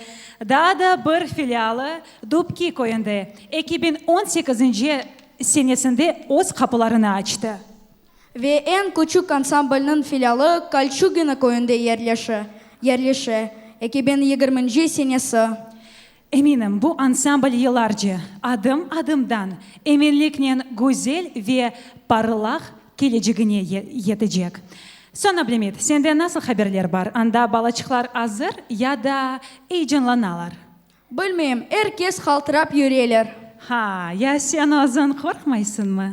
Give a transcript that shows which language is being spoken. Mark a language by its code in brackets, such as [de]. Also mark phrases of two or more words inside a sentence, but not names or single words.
[crh] Daha da bir filialı Dubki köyünde 2018 senesinde öz kapılarını açtı. Ve en küçük ansamblının filialı Kalçugina köyünde yerleşi 2020 senesi. Eminim bu ansambl yıllarca adım adımdan eminlikle güzel ve parlak geleceğine yetecek. Sonra Ablamit, sende nasıl haberler var? Anda balaçıklar hazır ya da heyecanlanalar? Bilmeyim, herkes haltırap yürüyeler. Ha, ya sen azın korkmaysın mı?